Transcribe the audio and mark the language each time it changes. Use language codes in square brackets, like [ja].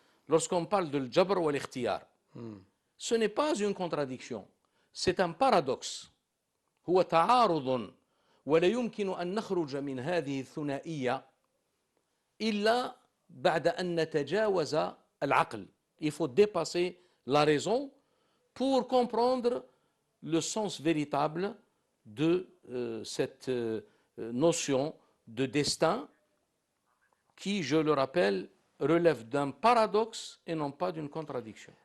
[fr] Lorsqu'on parle de l'jabr ou l'ikhtiyar, ce n'est pas une contradiction, c'est un paradoxe. [ar] هو تعارض ولا يمكن أن نخرج من هذه الثنائية إلا بعد أن نتجاوز العقل. [fr] Il faut dépasser la raison pour comprendre le sens véritable de cette notion de destin qui, je le rappelle, relève d'un paradoxe et non pas d'une contradiction.